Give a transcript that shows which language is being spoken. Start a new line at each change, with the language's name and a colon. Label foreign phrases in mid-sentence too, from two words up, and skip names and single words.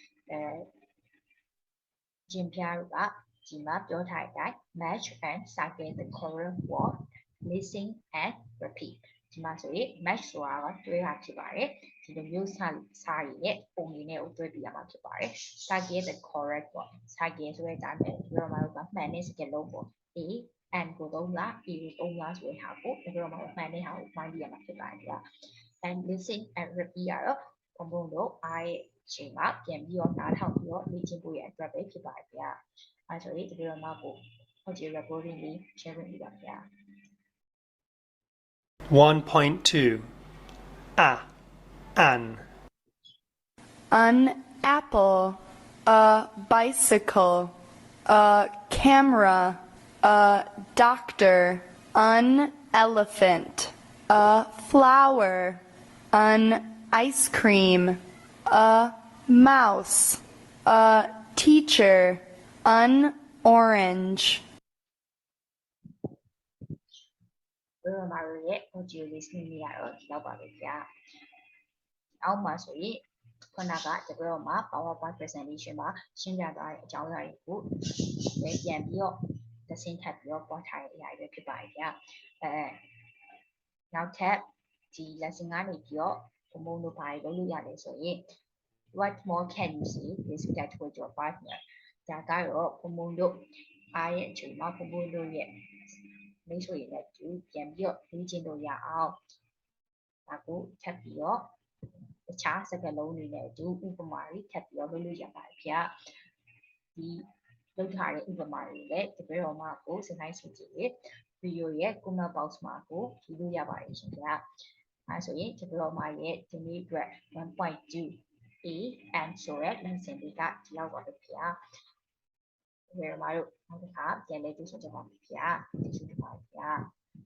Burmese: ကျင်ပြတို့ကဒီမှာပြောထားတဲ့အတိုင်း match
English: and circle the correct word listen and repeat
Burmese: ဒီမှာဆိုရင် match ဆိုတာကတွဲတာဖြစ်ပါတယ်ဒီလိုမျိုးစာရည်နဲ့ပုံ ရင်းနဲ့ကိုတွဲပြရမှာဖြစ်ပါတယ်
English: circle the correct word
Burmese: circle ဆိုတဲ့အတိုင်းပဲဒီလိုမှတော့မှန်တဲ့စကားလုံးပေါ့
English: A and
Burmese: ကိုသုံးလား A ကိုသုံးလားဆိုတဲ့ဟာကိုဒီလိုမှမှန်တဲ့ဟာကိုမှန်းပြရမှာဖြစ်ပါတယ်ဗျာ
English: and listen and repeat
Burmese: ကတော့ဘုံဘုံတို့အားရဲ့အချိန်မှာပြန်ပြီးတော့နားထောင်ပြီးတော့လေ့ကျင့်ဖို့ရအတွက်ပဲဖြစ်ပါတယ်ဗျာအဲဆိုရင်ဒီလိုမှကို
English: audio recording
Burmese: လေး share လုပ်ပြပါဗျာ 1.2
English: An apple, a bicycle, a camera, a doctor, an elephant, a flower, an ice cream, a mouse, a teacher, an orange.
Burmese: ဘယ်မှာရဲ့
English: audio listening
Burmese: လေးကတော့ဒီလောက်ပါပဲဗျာအောက်မှာဆိုရင်ခုနကတကယ်မှာ
English: PowerPoint presentation
Burmese: မှာရှင်းပြသွားတဲ့အကြောင်းအရာတွေကိုပြန်ပြီးတော့သင်ထပ်ပြီးတော့ပေါ်ထားတဲ့အရာတွေဖြစ်ပါတယ်ဗျာနောက်ထပ် ဒီ lesson ကနေပြီးတော့ဘုံဘုံတို့ဘာတွေလုပ်လို့ရလဲဆိုရင်
English: what more can you say this that with your partner
Burmese: ဒါကတော့ဘုံဘုံတို့အား ရဲ့အချိန်မှာဘုံဘုံတို့ရဲ့မိတ်ဆွေတွေနဲ့တူပြန်ပြီးတော့လေ့ကျင့်လို့ရအောင်ဒါကိုထပ်ပြီး တော့တခြားစကားလုံးတွေနဲ့အတူဥပမာတွေထပ်ပြီးတော့လုပ်လို့ရပါတယ်ဗျာဒီလုပ်ထားတဲ့ဥပမာတွေလည်းတပည့်တော်မကိုစနေဆိုကြည့်ရဗီဒီယိုရဲ့
English: comment box
Burmese: မှာကိုကြည့်လို့ရပါတယ်ရှင်ဗျာအဲဆိုရင်တပည့်တော်မရဲ့ဒီနေ့အတွက် 1.2
English: A and
Burmese: ဆိုတဲ့ lesson လေးကဒီလောက်ပါပဲဗျာတပည့်တော်မတို့နောက်တစ်ခါပြန်လည်တွေ့ဆုံကြပါမယ်ဗျာကျေးဇူးတင်ပါတယ်ဗျာ